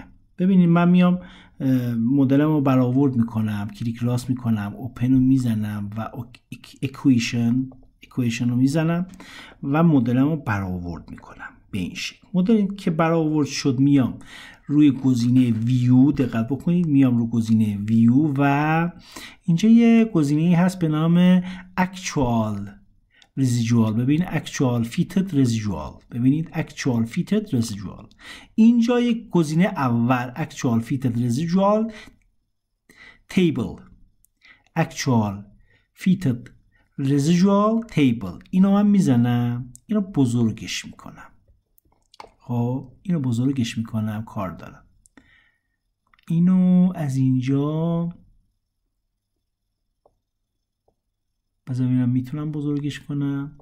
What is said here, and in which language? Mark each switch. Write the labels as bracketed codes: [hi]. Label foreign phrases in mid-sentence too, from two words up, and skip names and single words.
[fa] ببینید من میام مدلم رو برآورد میکنم، کلیک راست میکنم، اوپن رو میزنم و اکویشن رو میزنم و مدلم رو برآورد میکنم به این شکل. مدلی که برآورد شد میام روی گزینه ویو، دقت بکنید، میام روی گزینه ویو و اینجا یه گزینه هست به نام [en] actual residual. ببین actual fitted residual، ببینید actual fitted residual. [fa] اینجا یک گزینه اول [en] actual fitted residual table، actual fitted residual table، [fa] اینو من میزنم، اینو بزرگش میکنم. خب اینو بزرگش میکنم، کار دارم. اینو از اینجا بذار ببینم میتونم بزرگش کنم.